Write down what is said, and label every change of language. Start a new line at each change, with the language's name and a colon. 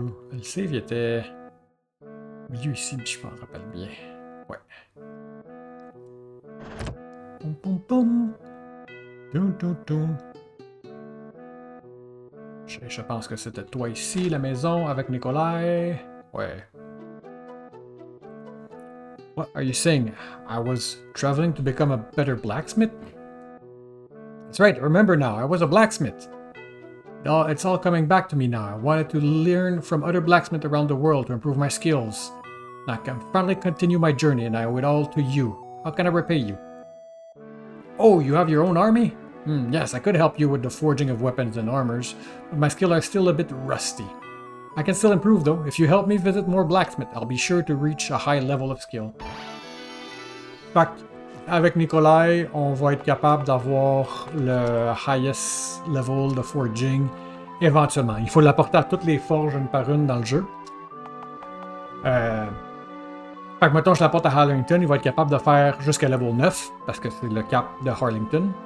French: Le save était milieu ici, je m'en rappelle bien. Ouais. Pom pom pom. Dum, dum, dum. Je pense que c'était toi ici, la maison, avec Nikolai. Ouais.
English: What are you saying? I was traveling to become a better blacksmith? That's right, remember now, I was a blacksmith. No, it's all coming back to me now. I wanted to learn from other blacksmiths around the world to improve my skills. I can finally continue my journey, and I owe it all to you. How can I repay you? Oh, you have your own army? Yes, I could help you with the forging of weapons and armors, but my skills are still a bit rusty. I can still improve though. If you help me visit more blacksmiths, I'll be sure to reach a high level of skill.
French: Fait avec Nikolai, on va être capable d'avoir le highest level de forging éventuellement. Il faut l'apporter à toutes les forges une par une dans le jeu. Fait que mettons je l'apporte à Harlington, il va être capable de faire jusqu'à level 9, parce que c'est le cap de Harlington.